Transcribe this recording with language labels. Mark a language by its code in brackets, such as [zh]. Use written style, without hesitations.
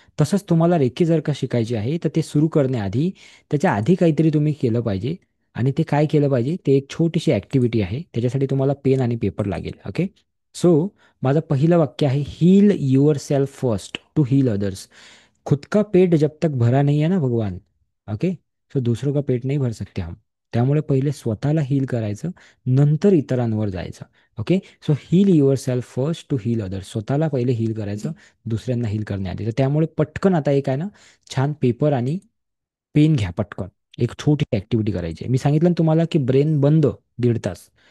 [mr] तसंच तुम्हाला रेखी जर का शिकायची आहे तर ते सुरू करण्याआधी त्याच्या आधी काहीतरी तुम्ही केलं पाहिजे. आणि ते काय केलं पाहिजे, ते एक छोटीशी ॲक्टिव्हिटी आहे. त्याच्यासाठी तुम्हाला पेन आणि पेपर लागेल. ओके. सो माझं पहिलं वाक्य आहे, [en] Heal yourself first to heal others. [hi] खुद का पेट जब तक भरा नहीं है ना भगवान, ओके, सो दूसरों का पेट नहीं भर सकते हम. [mr] त्यामुळे पहिले स्वतःला हील करायचं, नंतर इतरांवर जायचं. Okay. [en] So heal yourself first to heal others. [mr] स्वतःला पहिले हील करायचं, दुसऱ्यांना हील करण्याआधी. तर त्यामुळे पटकन आता एक आहे ना, छान पेपर आणि पेन घ्या पटकन. एक छोटी ॲक्टिव्हिटी करायची आहे. मी सांगितलं ना तुम्हाला की ब्रेन बंद 1.5 तास.